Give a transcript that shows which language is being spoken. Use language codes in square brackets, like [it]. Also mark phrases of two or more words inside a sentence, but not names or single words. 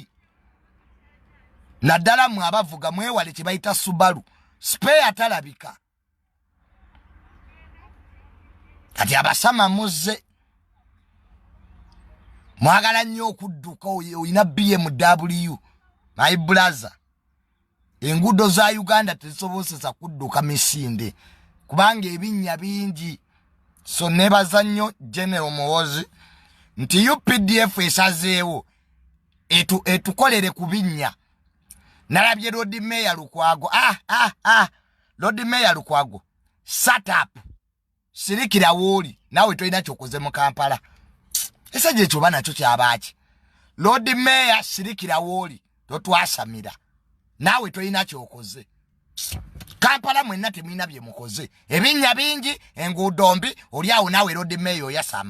[lg] Naddala mwe abavuga mwewale kye bayita Subaru spare atalabika. Kati abasama muzze mwagala nnyo okudduka oyina BMW [en] my brother. [lg] Enguudo za Uganda tezisobozesa kudduka misinde kubanga ebinnya bingi. So nebaza nnyo General Muhoozi nti UPDF esazeewo etukolere ku binnya. Nalabye Road Mayor Lukwago. Road Mayor Lukwago. [en] Shut up. [lg] Sirikira wooli. Nawe toyina kyokoze mu Kampala. Ese gye kyoba nakyo kyabaki. Road Mayor sirikira wooli. Totwasamira. Nawe toyina kyokoze. Kampala mwenna temwina bye mukoze. Ebinnya bingi, enguudo mbi, oli awo nawe Road Mayor yasama.